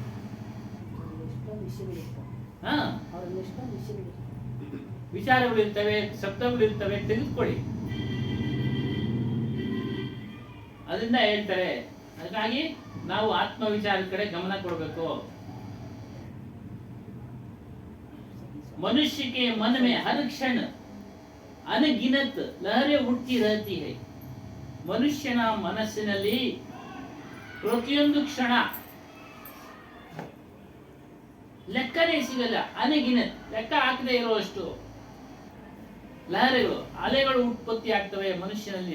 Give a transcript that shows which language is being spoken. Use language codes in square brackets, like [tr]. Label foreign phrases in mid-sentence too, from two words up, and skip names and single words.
[kn] ವಿಚಾರಗಳಿರ್ತವೆ, ಶಬ್ದಗಳಿರ್ತವೆ, ತೆಗೆದುಕೊಳ್ಳಿ. ಅದರಿಂದ ಹೇಳ್ತಾರೆ, ಹಾಗಾಗಿ ನಾವು ಆತ್ಮ ವಿಚಾರದ ಕಡೆ ಗಮನ ಕೊಡಬೇಕು. [hi] मनुष्य के मन में हर क्षण अनगिनत लहरें उठती रहती है. [kn] ಮನುಷ್ಯನ ಮನಸ್ಸಿನಲ್ಲಿ ಪ್ರತಿಯೊಂದು ಕ್ಷಣ ಲೆಕ್ಕನೇ ಸಿಗಲ್ಲ. ಅನಗಿನತ್, ಲೆಕ್ಕ ಹಾಕದೇ ಇರುವಷ್ಟು ಲಹರೆಗಳು, ಅಲೆಗಳು ಉತ್ಪತ್ತಿ ಆಗ್ತವೆ ಮನುಷ್ಯನಲ್ಲಿ.